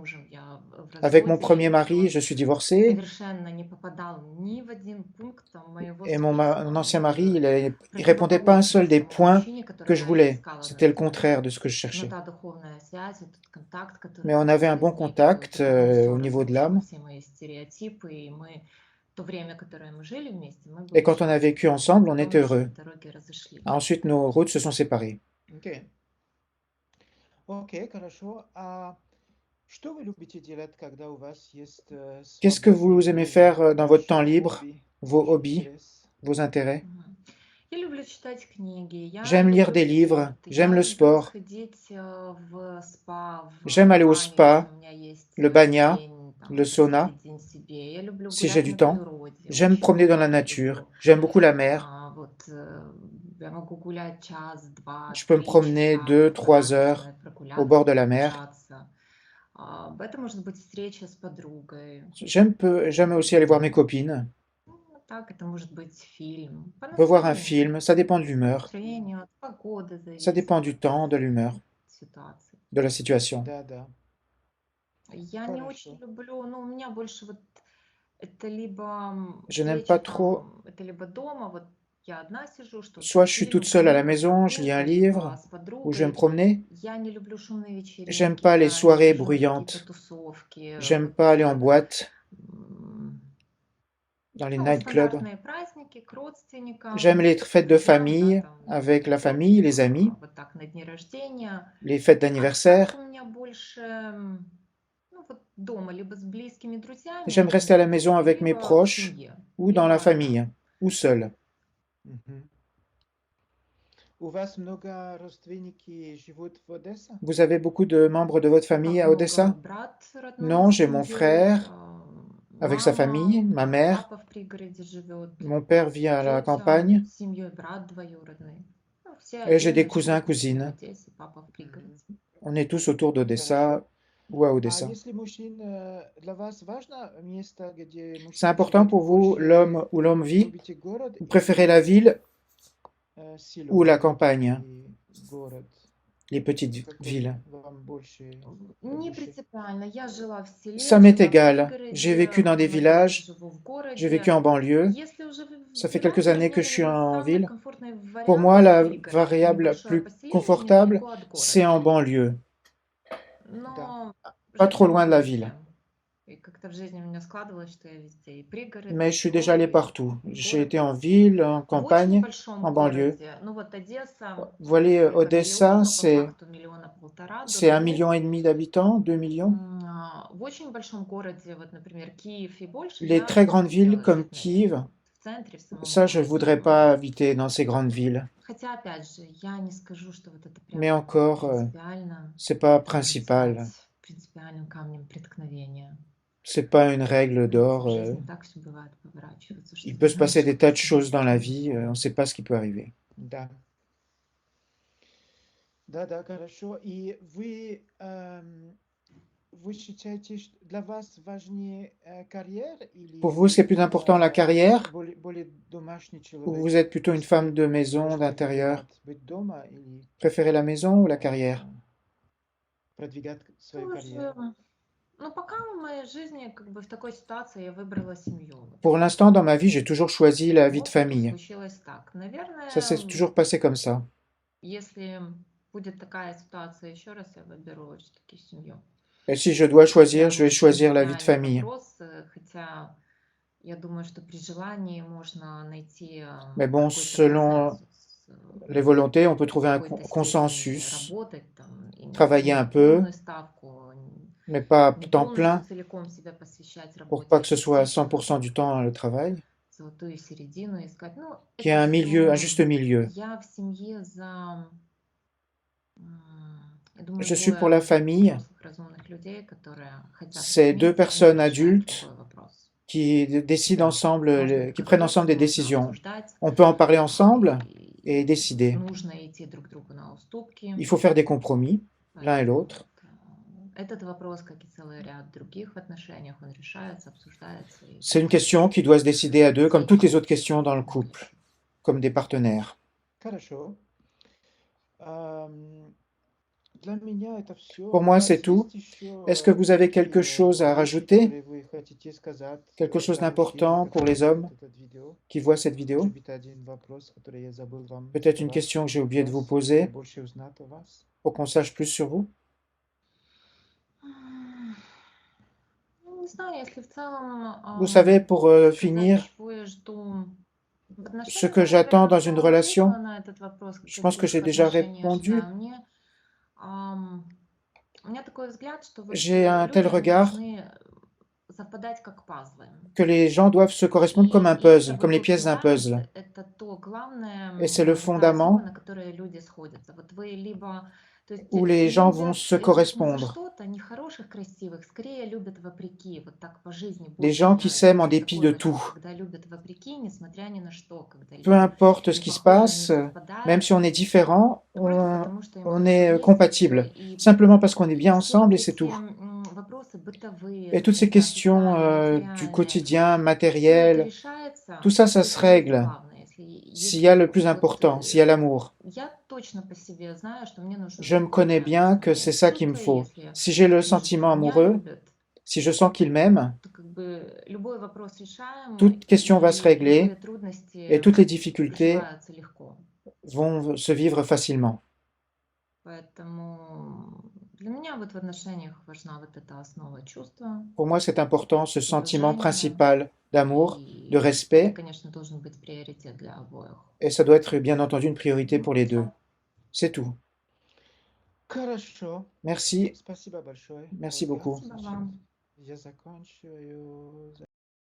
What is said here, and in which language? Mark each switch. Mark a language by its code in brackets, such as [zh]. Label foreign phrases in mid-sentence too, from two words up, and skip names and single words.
[fr] Avec mon premier mari, je suis divorcé, et mon ancien mari, il répondait pas à un seul des points que je voulais. C'était le contraire de ce que je cherchais. Mais on avait un bon contact au niveau de l'âme. Et quand on a vécu ensemble, on était heureux. Ensuite, nos routes se sont séparées. [ru] Ok. Ok, хорошо. Что вы любите делать, когда у вас есть [fr] Qu'est-ce que [ru] свободное [fr] vous aimez faire [ru] время, [fr] dans votre temps [ru] ваши [fr] libre, [ru] хобби, [fr] vos [ru] ваш [fr] hobbies, [ru] интерес? [fr] vos intérêts? [ru] Мгм. Я люблю читать книги, я [fr] J'aime lire [ru] люблю [fr] des livres, [ru] спорт, [fr] j'aime [ru] я [fr] le [ru] люблю [fr] sport, [ru] сходить в спа, [fr] j'aime [ru] в [fr] aller au [ru] баню, если [fr] spa, [ru] у меня есть [fr] le banya, [ru] день, [fr] le [ru] там, [fr] sauna, [ru] выделить день себе. Я люблю [fr] si j'ai [ru] гулять [fr] du [ru] на [fr] temps. [ru] природе, [fr] J'aime me [ru] очень [fr] promener dans la [ru] много [fr] nature, [ru] люблю. [fr] j'aime beaucoup la mer. [ru] Я могу гулять час, два, [fr] Je peux me [ru] 3 часа, [fr] promener 2, 3 [ru] расслабиться, [fr] heures au [ru] прогуляться, [fr] bord de la mer. [ru] пробежаться. Это может быть встреча с подругой. [fr] J'aime aussi aller voir mes copines. [ru] Ну, так, это может быть фильм. По [fr] On peut voir un [ru] настроению. [fr] film, ça dépend de l'humeur, [ru] Настроение от погоды [fr] ça [ru] зависит, [fr] dépend du temps, de l'humeur, [ru] ситуации. [fr] de la situation. [ru] Да, Я не очень хорошо. люблю, ну, у меня больше вот это либо [fr] Je n'aime [ru] встреча [fr] pas trop, [ru] там, это либо дома, вот я одна сижу, что-то, [fr] soit je suis toute [ru] фильм, [fr] seule à la [ru] книга, [fr] maison, je lis un [ru] прогулка, либо [fr] livre, [ru] с [fr] ou je vais me [ru] подругой. [fr] promener. [ru] Я не люблю шумные [fr] J'aime [ru] вечеринки, [fr] pas les [ru] я не [fr] soirées [ru] хожу на какие-то [fr] bruyantes, [ru] тусовки, [fr] j'aime [ru] вот, [fr] pas aller en boîte, м, dans les [ru] ну, [fr] nightclubs. [ru] стандартные праздники к [fr] J'aime [ru] родственникам, [fr] les [ru] к [fr] fêtes de [ru] друзьям, да, [fr] famille, [ru] там, [fr] avec la famille, les amis, [ru] вот так на дни рождения. [fr] les fêtes [ru] А так у [fr] d'anniversaire. [ru] меня больше, ну вот дома, либо с близкими [fr] J'aime [ru] друзьями, [fr] rester à la maison avec mes [ru] либо в [fr] proches, [ru] семье, [fr] ou dans [ru] либо [fr] la [ru] одна. [fr] famille, ou seul. Мгм. [ru] У вас много родственники живут в Одессе? [fr] Vous avez beaucoup de membres de votre famille [ru] Как [fr] à [ru] много? [fr] Odessa? [ru] Брат родной [fr] Non, [ru] с [fr] j'ai mon [ru] семьей, [fr] frère avec sa famille, ma mère, [ru] папа в пригороде живет, [fr] mon père vit à la [ru] тетя [fr] campagne, [ru] с семьей, брат двоюродный. Ну, все [fr] et j'ai des [ru] отдельно [fr] cousins, [ru] живут, все в [fr] cousines. [ru] Одессе, папа в пригороде. Мгм. [fr] On est tous autour d'Odessa [ru] Хорошо. [fr] ou à [ru] А [fr] Odessa. [ru] если мужчин, для вас важно место, где [fr] C'est [ru] мужчина [fr] important [ru] живет, [fr] pour [ru] вы [fr] vous, l'homme [ru] больше [fr] où l'homme vit? [ru] любите город [fr] Vous préférez la [ru] или [fr] ville ou la [ru] село [fr] campagne, [ru] и город? [fr] les petites [ru] Какой [fr] villes? [ru] вам больше по Не душе? принципиально. Я жила в [fr] Ça [ru] селе, [fr] m'est [ru] жила в [fr] égal. J'ai [ru] пригороде, [fr] vécu dans des [ru] много лет [fr] villages, [ru] живу в [fr] j'ai vécu [ru] городе. [fr] en banlieue. [ru] Если уже [fr] Ça fait [ru] выбирать, [fr] quelques [ru] для [fr] années [ru] меня, [fr] que je suis [ru] наверное, [fr] en [ru] самый [fr] ville. [ru] комфортный [fr] Pour [ru] вариант [fr] moi, [ru] это [fr] la [ru] пригород. Это [fr] variable la [ru] небольшое [fr] plus [ru] поселение [fr] confortable, [ru] недалеко от [fr] c'est [ru] города. [fr] en banlieue, [ru] Да. Но [fr] pas trop [ru] жила [fr] loin de la [ru] везде. [fr] ville. [ru] И как-то в жизни у меня складывалось, что я везде. И пригород, [fr] Mais [ru] и [fr] je suis déjà [ru] село, [fr] allé [ru] и [fr] partout. J'ai [ru] город. [fr] été en ville, en [ru] В очень [fr] campagne, [ru] большом [fr] en banlieue. [ru] городе, ну вот Одесса, [fr] Vous voyez, [ru] сколько, [fr] Odessa, [ru] миллион, но по [fr] c'est [ru] факту миллиона полтора до [fr] c'est un [ru] 2. [fr] million et demi d'habitants, 2 millions. [ru] В очень большом городе, вот, например, Киев и больше, [fr] Les [ru] я [fr] très [ru] бы не [fr] grandes villes [ru] хотела [fr] comme [ru] жить, наверное, [fr] Kiev, [ru] в центре, в самом [fr] ça, je ne [ru] городе. [fr] voudrais pas habiter dans ces grandes villes. [ru] Хотя, опять же, я не скажу, что вот это [fr] Mais [ru] прям [fr] encore, [ru] принципиально, [fr] c'est pas [ru] должен [fr] principal. [ru] стать принципиальным камнем преткновения. [fr] C'est pas une règle d'or. [ru] В жизни так все бывает, поворачивается, что [fr] Il [ru] не [fr] peut se passer [ru] знаешь, [fr] des [ru] куда [fr] tas de [ru] тебя [fr] choses dans la [ru] занесет. [fr] vie, on ne sait pas ce qui peut arriver. [ru] Да. Да, хорошо. И вы считаете, что для вас важнее карьера [fr] Pour vous, c'est [ru] или [fr] plus important la carrière [ru] более домашний [fr] ou [ru] человек? [fr] vous êtes plutôt une femme [ru] Если [fr] de maison, [ru] можете [fr] d'intérieur? [ru] выбирать, быть дома или [fr] Préférez la maison ou la carrière? [ru] продвигать свою Слушай, карьеру? ну пока в моей жизни как бы в такой ситуации я выбрала семью. Вот [fr] Pour l'instant, dans ma vie, j'ai toujours choisi la vie de [ru] опыту [fr] famille. [ru] случилось так. [fr] Ça [ru] Наверное, [fr] s'est toujours passé comme ça. [ru] если будет такая ситуация еще раз, я выберу все-таки семью. [fr] Et si je dois choisir, [ru] Прям [fr] je vais [ru] очень [fr] choisir la vie de [ru] принципиальный [fr] famille. [ru] вопрос, хотя я думаю, что при желании можно найти [fr] Mais bon, [ru] какой-то [fr] selon [ru] консенсус, [fr] les volontés, on peut [ru] в [fr] trouver un [ru] какой-то степени [fr] consensus, [ru] работать там, и [fr] travailler [ru] не [fr] un peu, [ru] полную ставку, [fr] mais pas [ru] не [fr] temps [ru] полностью [fr] plein, [ru] целиком себя посвящать [fr] pour [ru] работе, [fr] pas [ru] а [fr] que ce soit à [ru] частично [fr] 100% du temps le travail, [ru] золотую середину искать. Ну, [fr] qu'il y ait [ru] это [fr] un milieu, un [ru] все [fr] juste milieu. [ru] я в семье за, я думаю, [fr] Je suis pour [ru] двое [fr] la famille, [ru] взрослых разумных людей, которые хотят [fr] c'est deux [ru] вместе, они [fr] personnes [ru] решают [fr] adultes [ru] любой вопрос. [fr] qui décident [ru] Да. [fr] ensemble, [ru] Можно это [fr] qui prennent [ru] говорить, [fr] ensemble des [ru] можно [fr] décisions. [ru] обсуждать, [fr] On peut en parler ensemble et [ru] и [fr] décider. [ru] нужно идти друг другу на уступки. [fr] Il faut faire des compromis, l'un et [ru] Поэтому [fr] l'autre. [ru] этот вопрос, как и целый ряд других в отношениях, он решается, обсуждается. И [fr] C'est une question qui doit se décider à deux, comme toutes les autres questions dans le couple, comme des partenaires. [ru] Хорошо. Для меня это все. [fr] Pour [ru] У [fr] moi, [ru] вас [fr] c'est tout. [ru] есть [fr] Est-ce que [ru] еще [fr] vous avez quelque [ru] какие [fr] chose à [ru] вещи, [fr] rajouter? [ru] которые вы хотите сказать [fr] Quelque chose [ru] для мужчин, [fr] d'important pour [ru] которые [fr] les hommes [ru] смотрят это видео? [fr] qui voient cette vidéo? [ru] Может быть, один вопрос, который я забыл вам [fr] Peut-être une [ru] задавать [fr] question que j'ai oublié de vous [ru] вас, [fr] poser [ru] чтобы больше узнать о вас. [fr] pour qu'on sache plus sur vous? [ru] не не знаю, если в целом [fr] Vous savez, pour [ru] сказать, [fr] finir, [ru] чего я жду в [fr] ce [ru] отношениях, [fr] que [ru] я, наверное, [fr] j'attends dans une [ru] уже ответила [fr] relation, [ru] на этот вопрос, [fr] je pense que [ru] каких [fr] j'ai déjà [ru] отношений я [fr] répondu. [ru] ожидаю. Ам, у меня такой взгляд, что вот [fr] J'ai un tel [ru] люди, они [fr] regard [ru] должны совпадать как пазлы. [fr] que les gens doivent se correspondre comme un [ru] И это [fr] puzzle, comme [ru] вот [fr] les [ru] тот [fr] pièces d'un [ru] фундамент, [fr] puzzle. [ru] это то главное, [fr] Et c'est le [ru] такая основа, [fr] fondament [ru] на которой люди сходятся. Вот вы либо, то есть [fr] où les gens vont [ru] нельзя [fr] se [ru] любят не за [fr] correspondre. [ru] что-то, не хороших, красивых, скорее любят вопреки. Вот так по жизни [fr] Les [ru] больше, [fr] gens qui [ru] мне [fr] s'aiment en [ru] есть [fr] dépit [ru] такое [fr] de [ru] почти, [fr] tout. [ru] когда любят вопреки, несмотря ни на что, когда [fr] Peu importe ce [ru] не [fr] qui se [ru] похожи, не [fr] passe, même [ru] совпадают, [fr] si on est différent, [ru] просто потому что им [fr] on [ru] хорошо [fr] est [ru] вместе. [fr] compatible. [ru] И [fr] Simplement parce qu'on est bien [ru] все вот [fr] ensemble et c'est [ru] эти [fr] tout. [ru] вопросы бытовые, [fr] Et toutes ces [ru] не знаю, [fr] questions [ru] социальные, [fr] du [ru] материальные, [fr] quotidien, [ru] все это [fr] matériel, tout [ru] решается, [fr] ça, ça se [ru] если есть [fr] règle [ru] главное, [fr] s'il y a [ru] если [fr] le plus [ru] вот [fr] important, s'il y a l'amour. [ru] я точно по себе знаю, что мне нужен [fr] Je me [ru] такой [fr] connais [ru] рядом [fr] bien [ru] со [fr] que [ru] мной. [fr] c'est ça qu'il me [ru] Чувство, [fr] faut. [ru] если я [fr] Si j'ai le [ru] вижу, что [fr] sentiment [ru] меня [fr] amoureux, [ru] любят, [fr] si je sens qu'il m'aime, [ru] то как бы любой вопрос решаем, [fr] toute question va se [ru] и любые [fr] régler et [ru] трудности [fr] toutes les difficultés [ru] проживаются легко. [fr] vont se vivre facilement. [ru] Поэтому для меня вот в отношениях важна вот эта основа чувства, [fr] Pour moi, c'est important, ce sentiment [ru] уважение, [fr] principal d'amour, de [ru] и это, [fr] respect, [ru] конечно, должен быть приоритет для обоих. [fr] et ça doit être bien entendu une priorité pour [ru] Вот и [fr] les deux. [ru] все. [fr] C'est tout. [ru] Хорошо. [fr] Merci, [ru] Спасибо большое, [fr] merci [ru] Ольга. [fr] beaucoup. [ru] Спасибо вам. Я заканчиваю.